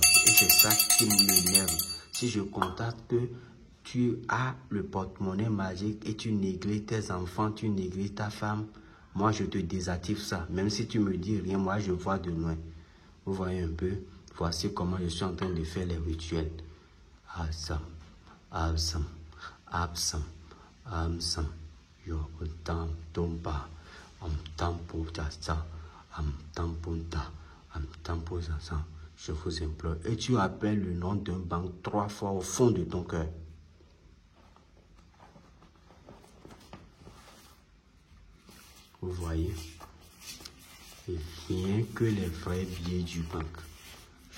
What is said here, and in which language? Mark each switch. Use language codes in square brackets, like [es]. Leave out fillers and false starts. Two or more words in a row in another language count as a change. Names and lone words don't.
[fr] Et c'est ça qui m'énerve. Si je constate que tu as le porte-monnaie magique et tu négliges tes enfants, tu négliges ta femme, moi je te désactive ça. Même si tu me dis rien, moi je vois de loin. Vous voyez un peu, voici comment je suis en train de faire les rituels. Absam, absam, absam, absam, yo tam tomba, tampo tata, tampunta, tampo zaza. Je vous implore. Et tu appelles le nom d'un banc 3 fois au fond de ton cœur. Vous voyez? Et rien que les vrais billets du banque.